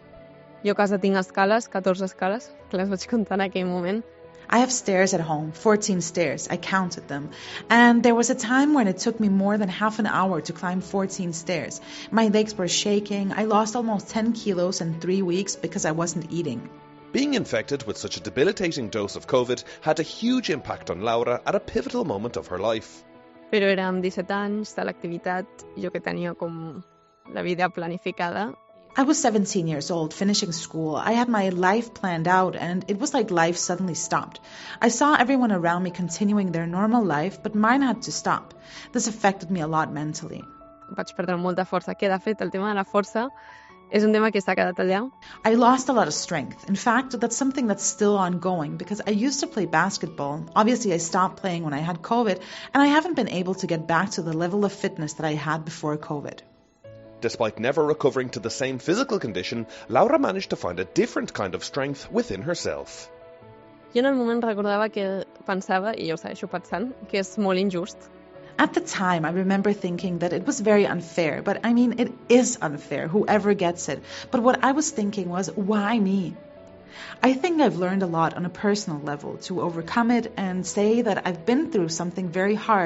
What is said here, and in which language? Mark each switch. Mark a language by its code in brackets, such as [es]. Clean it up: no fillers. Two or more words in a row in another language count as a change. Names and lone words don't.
[ca] Jo a casa tinc escales, 14 escales, que les vaig comptar en aquell moment. [en] I have stairs at home, 14 stairs. I counted them. And there was a time when it took me more than half an hour to climb 14 stairs. My legs were shaking. I lost almost 10 kilos in 3 weeks because I wasn't eating. Being infected with such a debilitating dose of COVID had a huge impact on Laura at a pivotal moment of her life. [ca] Però érem 17 anys de l'activitat, jo que tenia com la vida planificada. [en] I was 17 years old, finishing school. I had my life planned out, and it was like life suddenly stopped. I saw everyone around me continuing their normal life, but mine had to stop. This affected me a lot mentally. [ca] Vaig perdre molta força, que de fet el tema de la força és un tema que s'ha quedat allà. [en] I lost a lot of strength. In fact, that's something that's still ongoing because I used to play basketball. Obviously, I stopped playing when I had COVID, and I haven't been able to get back to the level of fitness that I had before COVID. Despite never recovering to the same physical condition, Laura managed to find a different kind of strength within herself. [ca] Jo en el moment recordava que pensava, i jo ho segueixo pensant, que és molt injust. [en] At the time, I remember thinking that it was very unfair, but I mean, it is unfair, whoever gets it. But what I was thinking was, why me? I think I've learned a lot on a personal level to overcome it and say that I've been through something very hard.